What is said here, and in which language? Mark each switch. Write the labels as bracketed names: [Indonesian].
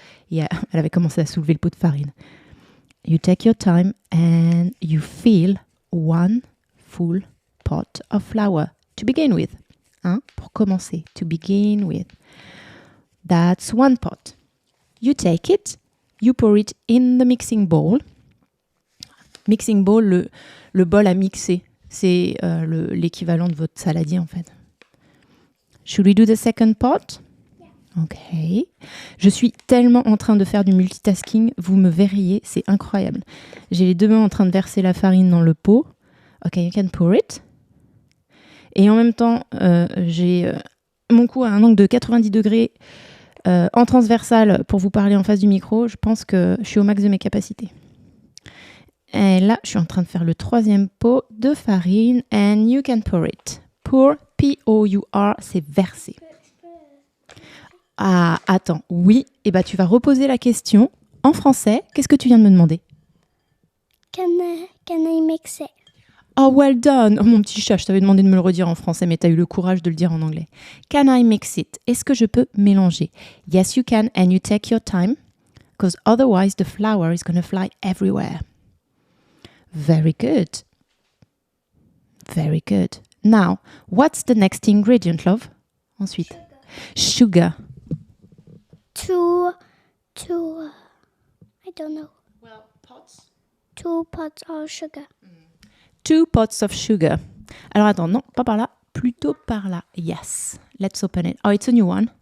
[French] Yeah, elle avait commencé à soulever le pot de farine. [English] You take your time and you fill 1 full pot of flour to begin with. [French] Pour commencer, [English] to begin with. That's 1 pot. You take it, you pour it in the mixing bowl. Mixing bowl, [French] le bol à mixer. C'est l'équivalent de votre saladier, en fait. [English] Should we do the second pot? Ok. [French] Je suis tellement en train de faire du multitasking, vous me verriez, c'est incroyable. J'ai les deux mains en train de verser la farine dans le pot. [English] Ok, you can pour it. [French] Et en même temps, j'ai mon cou à un angle de 90 degrés en transversal pour vous parler en face du micro. Je pense que je suis au max de mes capacités. Et là, je suis en train de faire le troisième pot de farine. [English] And you can pour it. Pour, P-O-U-R, [French] c'est verser. Ah, attends, oui. Et bah, tu vas reposer la question en français. Qu'est-ce que tu viens de me demander? [English] Can I mix it? Oh, well done. [French] Oh, mon petit chat, je t'avais demandé de me le redire en français, mais tu as eu le courage de le dire en anglais. [English] Can I mix it? [French] Est-ce que je peux mélanger? [English] Yes, you can, and you take your time, because otherwise the flour is going to fly everywhere. Very good. Very good. Now, what's the next ingredient, love? [French] Ensuite. Sugar. [English] Two, I don't know. Well, pots. 2 pots of sugar. 2 pots of sugar. [French] Alors attends, non, pas par là, plutôt par là. [English] Yes, let's open it. Oh, it's a new one.